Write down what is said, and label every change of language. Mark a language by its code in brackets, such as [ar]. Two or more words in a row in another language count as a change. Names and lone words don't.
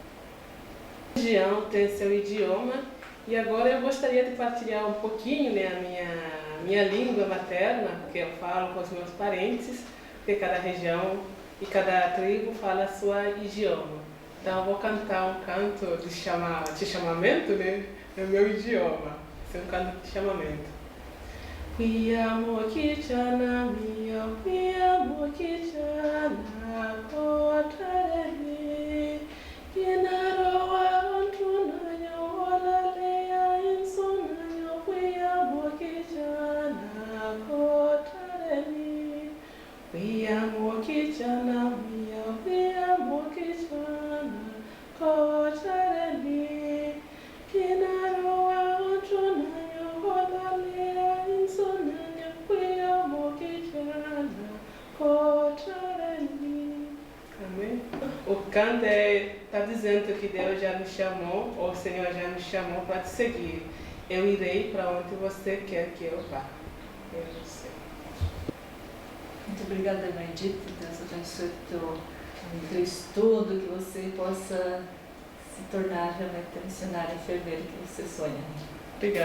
[pt] A região tem seu idioma e agora eu gostaria de partilhar um pouquinho, né, a minha língua materna, que eu falo com os meus parentes, porque cada região e cada tribo fala a sua idioma. Então eu vou cantar um canto de chamamento, né, no meu idioma. Esse é um canto de chamamento. Kichana mia, kichana kotarele, Yenaroa ontunayo olalea insonayo kichana kotarele, kichana mia, kichana kotarele, Yenaroa ontunayo olalea insonayo kichana kotarele. Amém? O canto está dizendo que Deus já nos chamou, ou o Senhor já nos chamou para te seguir. Eu irei para onde você quer que eu vá. Eu não sei. Muito obrigada, irmã Edith. Deus abençoe o teu estudo, que você possa se tornar realmente a missionária enfermeira que você sonha.